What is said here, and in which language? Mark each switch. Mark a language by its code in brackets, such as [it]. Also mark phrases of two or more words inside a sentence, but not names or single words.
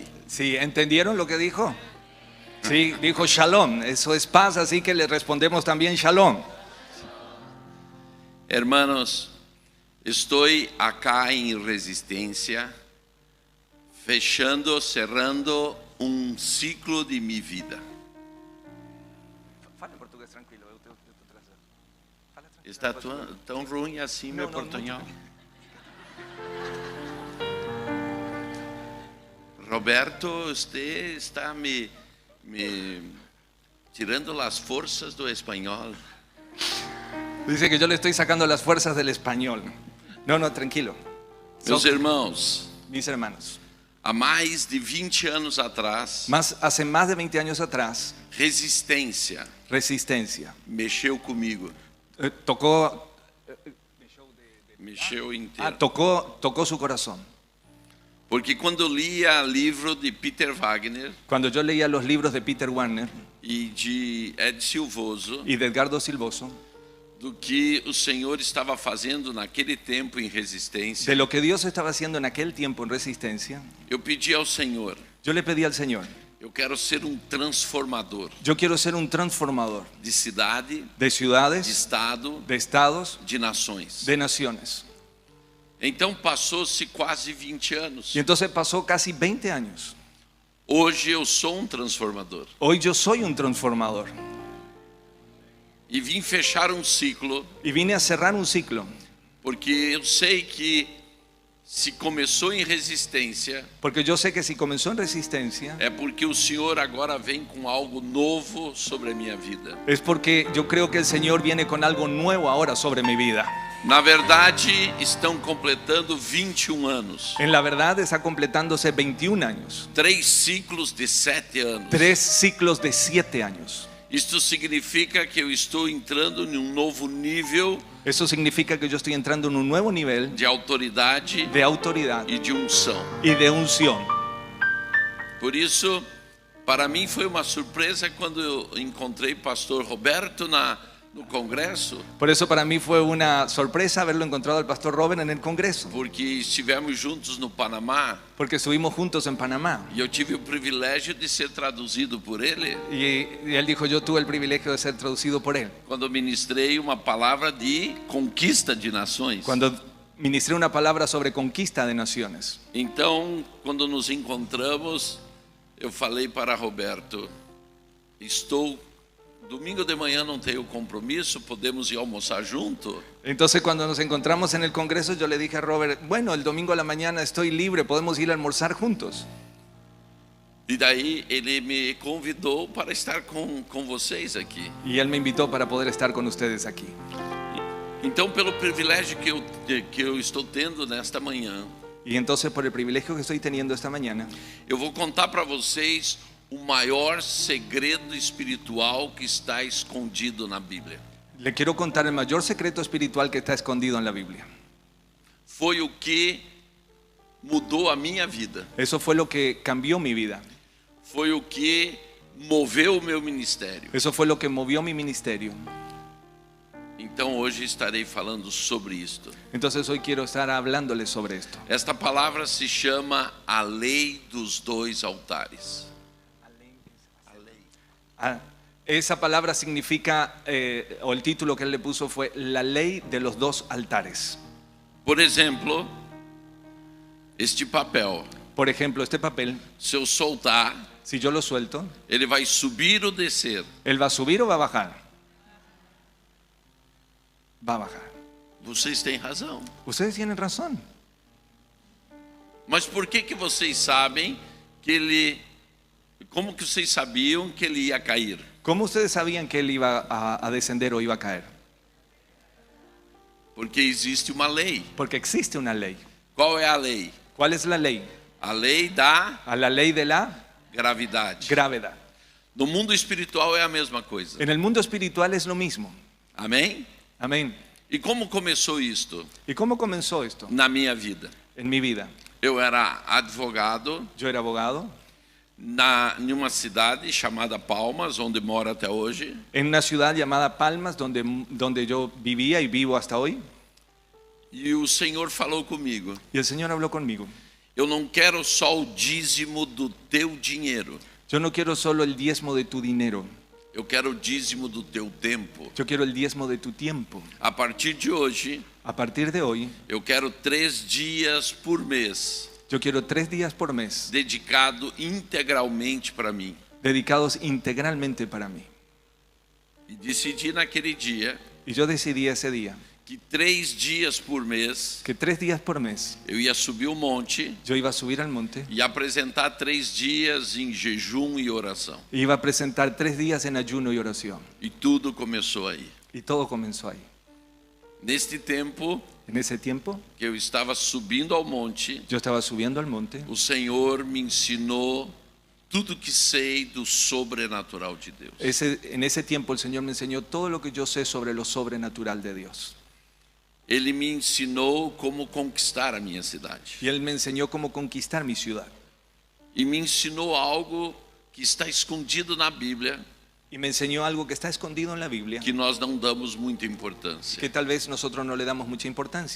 [es] Sí, ¿entendieron lo que dijo? Sí, dijo shalom, eso es paz, así que le respondemos también shalom. Hermanos, estoy acá en Resistência, cerrando un ciclo de mi vida. [pt] Fala em português tranquilo, eu tô trazendo. Fala tranquilo. Está tão ruim assim meu portunhol? Roberto, você está me tirando [es] las fuerzas [pt] do espanhol. [es] Dice que yo le estoy sacando las fuerzas del español. No, tranquilo. [pt] Meus irmãos, [es] Mis hermanos, [pt] há mais de 20 anos atrás, [es] hace más de 20 años atrás, [pt] Resistência [es] Resistencia [pt] mexeu comigo, mexeu inteiro. [es] tocó su corazón. [pt] Porque quando eu lia livro de Peter Wagner [es] Cuando yo leía los libros de Peter Wagner [pt] e de Ed Silvoso, [es] y de Edgardo Silvoso, [pt] do que o Senhor estava fazendo naquele tempo em Resistência, [es] de lo que Dios estaba haciendo en aquel tiempo en Resistencia, [pt] eu pedi ao Senhor, [es] yo le pedí al Señor, [pt] eu quero ser um transformador [es] yo quiero ser un transformador [pt] de cidade, [es] de de ciudades, [pt] estado, [es] de estados, [pt] de nações. [es] de naciones. [pt] Então passou-se quase 20 anos. [es] Y entonces pasó casi 20 años. [pt] Hoje eu sou um transformador [es] Hoy yo soy un transformador [pt] e vim fechar um ciclo, [es] y vine a cerrar un ciclo, [pt] porque eu sei que se começou em Resistência, [es] porque yo sé que si comenzó en Resistencia [pt] é porque o Senhor agora vem com algo novo sobre a minha vida. [es] es porque yo creo que el Señor viene con algo nuevo ahora sobre mi vida. [pt] Na verdade, estão completando 21 anos. [es] En la verdad está completándose 21 años, [pt] 3 ciclos de 7 anos. [es] 3 ciclos de 7 años. [pt] Isto significa que eu estou entrando em um novo nível [es] Eso significa que yo estoy entrando en un nuevo nivel [pt] de autoridade [es] de autoridad [pt] e de unção. [es] y de unción. [pt] Por isso, para mim foi uma surpresa quando eu encontrei o pastor Roberto no congresso, [es] Por eso para mí fue una sorpresa haberlo encontrado al pastor Robert en el Congreso, [pt] porque estivemos juntos no Panamá [es] porque estuvimos juntos en Panamá. [pt] e eu tive o privilégio de ser traduzido por ele [es] Y él dijo, yo tuve el privilegio de ser traducido por él. [pt] quando ministrei uma palavra de conquista de nações. [es] Cuando ministré una palabra sobre conquista de naciones. [pt] Então, quando nos encontramos, eu falei para Roberto, domingo de manhã não tenho compromisso, podemos ir almoçar junto? [es] Entonces cuando nos encontramos en el Congreso yo le dije a Robert, bueno, el domingo a la mañana estoy libre, podemos ir a almorzar juntos. [pt] E daí ele me convidou para estar com vocês aqui. [es] Y él me invitó para poder estar con ustedes aquí. [pt] Então, pelo privilégio que eu estou tendo nesta manhã, [es] Y entonces por el privilegio que estoy teniendo esta mañana, [pt] eu vou contar para vocês o maior segredo espiritual que está escondido na Bíblia. [es] le quiero contar el mayor secreto espiritual que está escondido en la Biblia. [pt] Foi o que mudou a minha vida. [es] Eso fue lo que cambió mi vida. [pt] Foi o que moveu o meu ministério. [es] Eso fue lo que movió mi ministerio. [pt] Então hoje estarei falando sobre isto. [es] Entonces hoy quiero estar hablándoles sobre esto. [pt] Esta palavra se chama a lei dos dois altares. [es] Esa palabra significa, o el título que él le puso fue la ley de los dos altares. [pt] Por exemplo, este papel, [es] Por ejemplo, este papel, [pt] se eu soltar, [es] si yo lo suelto, [pt] ele vai subir ou descer. [es] ¿él va a subir o va a bajar? Va a bajar. [pt] Vocês têm razão. [es] Ustedes tienen razón. [pt] Mas por que vocês sabem que ele... Como que vocês sabiam que ele ia cair? [es] ¿Cómo ustedes sabían que él iba a descender o iba a caer? [pt] Porque existe uma lei. [es] Porque existe una ley. [pt] Qual é a lei? [es] ¿Cuál es la ley? [pt] A lei da [es] A la ley de la [pt] gravidade. [es] gravedad. [pt] No mundo espiritual é a mesma coisa. [es] En el mundo espiritual es lo mismo. [pt] Amém? [es] Amén. [pt] E como começou isto [es] ¿Y cómo comenzó esto [pt] na minha vida? [es] en mi vida? [pt] Eu era advogado [es] Yo era abogado [pt] em uma cidade chamada Palmas, onde moro até hoje. [es] en una ciudad llamada Palmas, donde yo vivía y vivo hasta hoy. [pt] E o Senhor falou comigo: [es] Y el Señor habló conmigo. [pt] eu não quero só o dízimo do teu dinheiro, [es] Yo no quiero solo el diezmo de tu dinero. [pt] eu quero o dízimo do teu tempo. [es] Yo quiero el diezmo de tu tiempo. [pt] A partir de hoje, [es] A partir de hoy, [pt] eu quero 3 dias por mês [es] yo quiero 3 días por mes [pt] dedicado integralmente para mim. [es] dedicados integralmente para mí. [pt] E decidi naquele dia [es] Y yo decidí ese día [pt] que 3 dias por mês [es] que 3 días por mes [pt] eu ia subir o monte [es] yo iba a subir al monte [pt] e apresentar 3 dias em jejum e oração. [es] y iba a presentar 3 días en ayuno y oración. [pt] E tudo começou aí. [es] Y todo comenzó ahí. [pt] Neste tempo [es] En ese tiempo, [pt] que eu estava subindo ao monte, [es] yo estaba subiendo al monte. [pt] o Senhor me ensinou tudo que sei do sobrenatural de Deus. [es] En ese tiempo el Señor me enseñó todo lo que yo sé sobre lo sobrenatural de Dios. [pt] Ele me ensinou como conquistar a minha cidade. [es] Y Él me enseñó cómo conquistar mi ciudad. [pt] E me ensinou algo que está escondido na Bíblia, [es] Y me enseñó algo que está escondido en la Biblia, [pt] que nós não damos muita importância. [es] que tal vez nosotros no le damos mucha importancia.